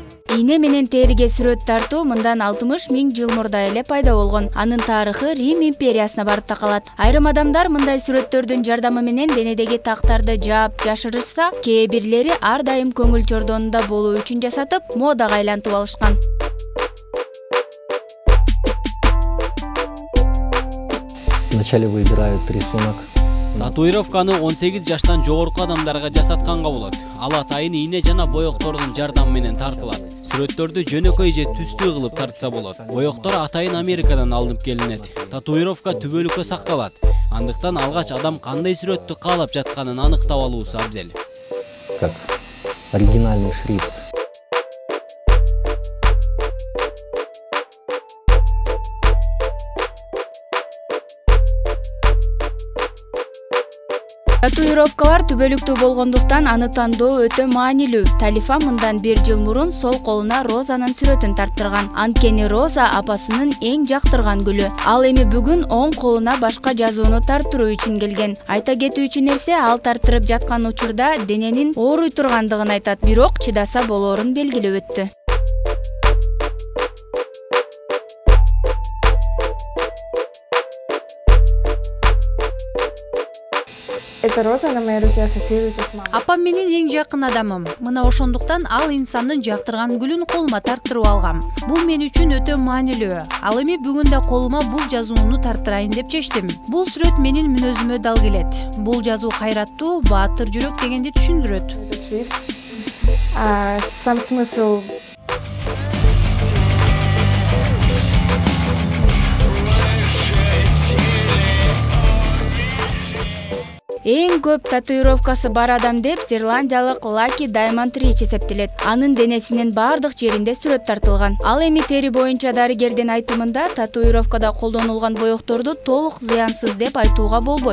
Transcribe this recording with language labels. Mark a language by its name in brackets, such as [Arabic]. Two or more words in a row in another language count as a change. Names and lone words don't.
[Kyrgyz] Ийне менен териге сүрөт тартуу мындан 60 000 жыл мурда эле пайда болгон. Анын тарыхы Рим империясына барып такалат. Айрым адамдар мындай сүрөттөрдүн жардамы менен денедеги тактарды жаап жашырышса, кээ бирлери ар дайым көңүл чордонунда болуу үчүн жасатып, модага айлантып алышкан. [Russian] Вначале выбирают рисунок. [Kyrgyz] Татуировканы 18 жаштан жогорку адамдарга жасатканга болот. Ал атайын ийне жана боектордун жардамы менен тартылат. Сүрөттөрдү жөнөкөй же түстүү кылып тартса болот. Боектор атайын Америкадан алынып келинет. Татуировка түбөлүккө сакталат. Андыктан алгач адам кандай сүрөттү каалап жатканын аныктап алуусу абзел. [Russian] Как оригинальный шрифт. [Kyrgyz] Татуировкалар түбөлүктүү болгондуктан аны тандоо өтө маанилүү. Талифа мындан 1 жыл мурун сол колуна Розанын сүрөтүн тарттырган. Анткени Роза апасынын эң жактырган гүлү. Ал эми бүгүн оң колуна башка жазууну тарттыруу үчүн келген. Айта кетүүчү нерсе, ал тарттырып жаткан учурда дененин ооруй тургандыгын айтат, бирок чыдаса болоорун белгилеп өттү. [Russian] Эта роза на моей руке ассоциируется с мамой. [Kyrgyz] Апам менин эң жакын адамым. Мына ошондуктан ал инсандын жактырган гүлүн колума тарттырып алгам. Бул мен үчүн өтө маанилүү. Ал эми бүгүн да колума бул жазууну тарттырайын деп чечтим. Бул сүрөт менин мүнөзүмө дал келет. Бул жазуу кайраттуу, баатыр жүрөк дегенди түшүндүрөт. [Russian] Этот шрифт. Сам смысл. [Kyrgyz] Эң көп татуировкасы бар адам деп Зеландиялык Лаки Даймонд Рич эсептелет. Анын денесинин бардык жеринде сүрөт тартылган. Ал эми тери боюнча дарыгердин айтымында татуировкада колдонулган боекторду толук зыянсыз деп айтууга болбойт.